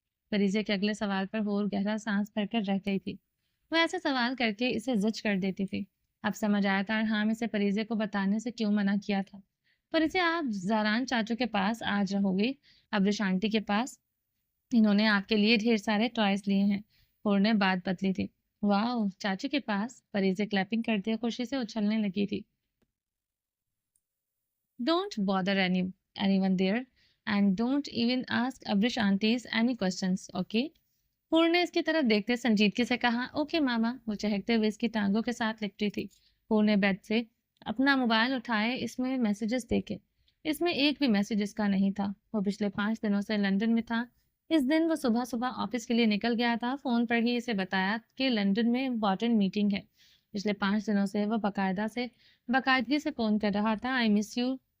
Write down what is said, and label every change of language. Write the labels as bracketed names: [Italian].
[Urdu] فریزے کے اگلے سوال پر حور گہرا سانس بھر کر رہ گئی تھی۔ وہ ایسے سوال کر کے اسے زج کر دیتی تھی۔ اب سمجھ آیا تھا ارحام اسے فریزے کو بتانے سے کیوں منع کیا تھا۔ فریزے، آپ زاران چاچو کے پاس آج رہو گی، ابرش آنٹی کے پاس۔ انہوں نے آپ کے لیے ڈھیر سارے ٹوائز لیے ہیں۔ حور نے بات بدلی تھی۔ واو، چاچو کے پاس؟ فریزے کلیپنگ کرتے خوشی سے اچھلنے لگی تھی۔ [English] Don't bother anyone there. And don't even ask Abrish aunties any questions, okay? [Urdu] حور نے اس کی طرف دیکھتے سنجیدگی سے کہا۔ اوکے ماما۔ وہ چہکتے ہوئے اس کی ٹانگوں کے ساتھ لپٹی تھی۔ حور نے بیڈ سے اپنا موبائل اٹھائے، اس میں میسیجز دیکھے۔ اس میں ایک بھی میسیج اس کا نہیں تھا۔ وہ پچھلے 5 دنوں سے لندن میں تھا۔ اس دن وہ صبح صبح آفس کے لیے نکل گیا تھا۔ فون پر ہی اسے بتایا کہ لندن میں امپورٹنٹ میٹنگ ہے۔ پچھلے 5 دنوں سے وہ باقاعدگی سے فون کر رہا تھا۔ [English] I miss you,